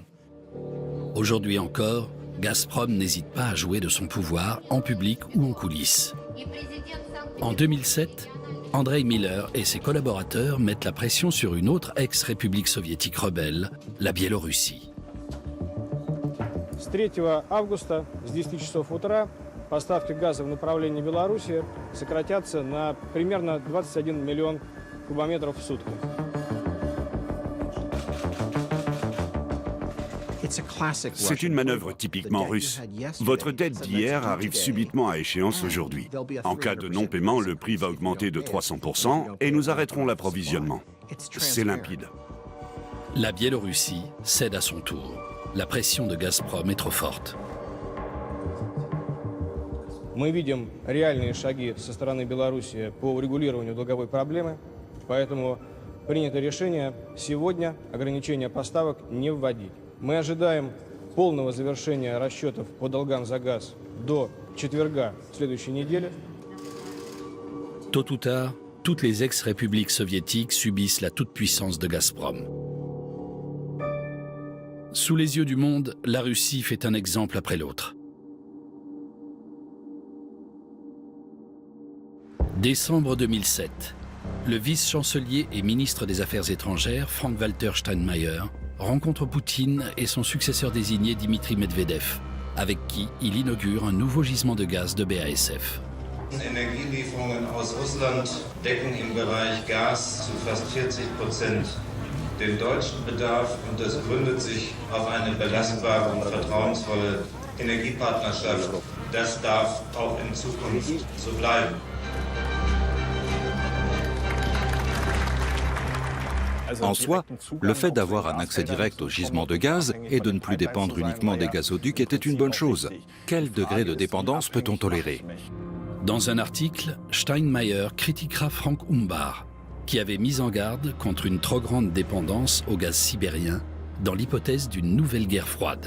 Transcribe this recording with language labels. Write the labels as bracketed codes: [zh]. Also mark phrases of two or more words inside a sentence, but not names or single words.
[fr] Aujourd'hui encore, Gazprom n'hésite pas à jouer de son pouvoir en public ou en coulisses. En 2007, Andrei Miller et ses collaborateurs mettent la pression sur une autre ex-république soviétique rebelle, la Biélorussie. [ru] С 3 августа с 10 часов утра поставки газа в направлении Беларуси сократятся на примерно 21 миллион кубометров в сутки. [fr] C'est une manœuvre typiquement russe. Votre dette d'hier arrive subitement à échéance aujourd'hui. En cas de non-paiement, le prix va augmenter de 300% et nous arrêterons l'approvisionnement. C'est limpide. La Biélorussie cède à son tour. La pression de Gazprom est trop forte. [ru] Мы видим реальные шаги со стороны Беларуси по урегулированию долговой проблемы, поэтому принято решение сегодня ограничения поставок не вводить. Мы ожидаем полного завершения расчетов по долгам за газ до четверга следующей недели. [fr] Tôt ou tard, toutes les ex-républiques soviétiques subissent la toute-puissance de Gazprom. Sous les yeux du monde, la Russie fait un exemple après l'autre. Décembre 2007, le vice-chancelier et ministre des Affaires étrangères, Frank-Walter Steinmeier, rencontre Poutine et son successeur désigné Dimitri Medvedev, avec qui il inaugure un nouveau gisement de gaz de BASF. [de] Energielieferungen aus Russland decken im Bereich Gas zu fast 40% den deutschen Bedarf und das gründet sich auf eine belastbare und vertrauensvolle Energiepartnerschaft. Das darf auch in Zukunft so bleiben. [fr] En soi, le fait d'avoir un accès direct au gisement de gaz et de ne plus dépendre uniquement des gazoducs était une bonne chose. Quel degré de dépendance peut-on tolérer ? Dans un article, Steinmeier critiquera Frank Umbar, qui avait mis en garde contre une trop grande dépendance au gaz sibérien dans l'hypothèse d'une nouvelle guerre froide.